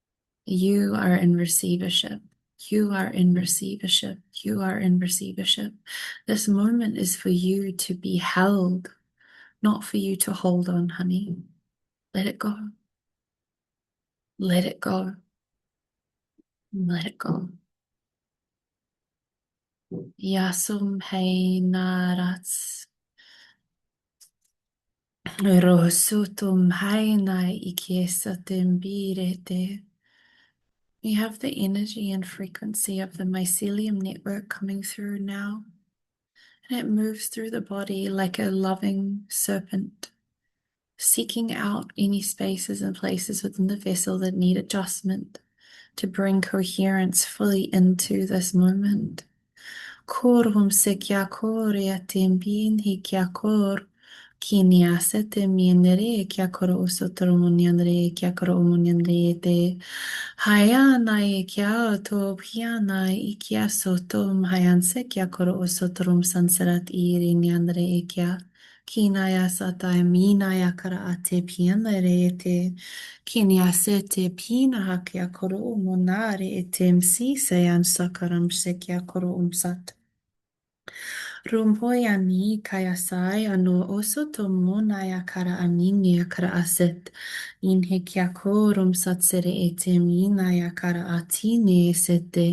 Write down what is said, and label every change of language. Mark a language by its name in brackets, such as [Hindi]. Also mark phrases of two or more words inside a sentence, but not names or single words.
[English] You are in receivership. You are in receivership. You are in receivership. This moment is for you to be held, not for you to hold on, honey. Let it go. Let it go. Let it go. Yasum hei narats. Rosutum hainai ikiesa tembirete. We have the energy and frequency of the mycelium network coming through now. And it moves through the body like a loving serpent, seeking out any spaces and places within the vessel that need adjustment to bring coherence fully into this moment. Korum se kia korea tembin hi kia kor. Kinia sete mienere kia koro usotoro munianre kia koro munianre te. Hayana e kia to piana e kia sotom hayanse kia koro usotorum sansarat iri nianre e kia. Kinaya sata minaya kara ate pianere te. Kinia sete pina hakia koro umonare e temsi sayan sakaram se kia koro umsat. Rumhoyani kayasai ano oso tomonaya kara anini kara aset. Inhe kiakorum satsere eteminaya kara atine sete.